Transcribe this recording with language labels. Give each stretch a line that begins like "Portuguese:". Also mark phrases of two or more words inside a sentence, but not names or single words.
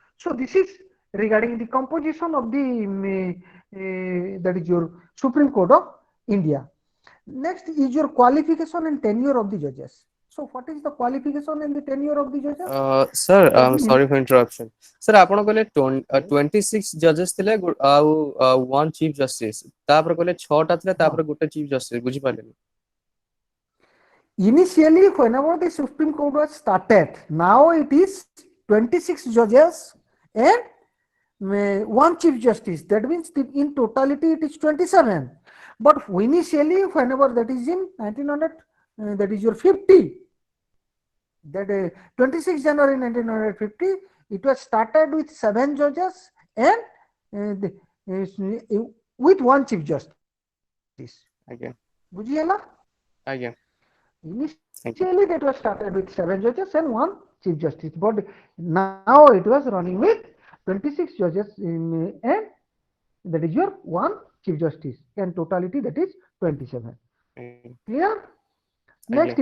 English: So this is regarding the composition of the that is your Supreme Court of India. Next is your qualification and tenure of the judges. So what is the qualification and the tenure of the judges? Sir, Let me sorry for interruption. Sir,
Odia: ଆପଣ କହିଲେ
English: yes.
Odia: 26 ଜଜେସ୍ ଥିଲେ ଆଉ 1
English: chief justice,
Odia: ତାପରେ କହିଲେ 6ଟା ଥିଲେ Huh. ତାପରେ ଗୋଟେ
English: chief justice,
Odia: ବୁଝିପାରିଲେନି?
English: Initially, whenever the Supreme Court was started, now it is 26 judges and one chief justice. That means in totality it is 27. But initially, whenever that is in 1900, that is your 50. That 26 January 1950, it was started with 7 judges and with one chief justice.
Odia: ଆଜ୍ଞା ବୁଝିହେଲା?
English: ଆଜ୍ଞା thank you Initially, that was started with 7 judges and one chief justice, but now it was running with 26 judges and that is your one chief justice, and totality that is 27. Clear?
Odia: ଆଜ୍ଞା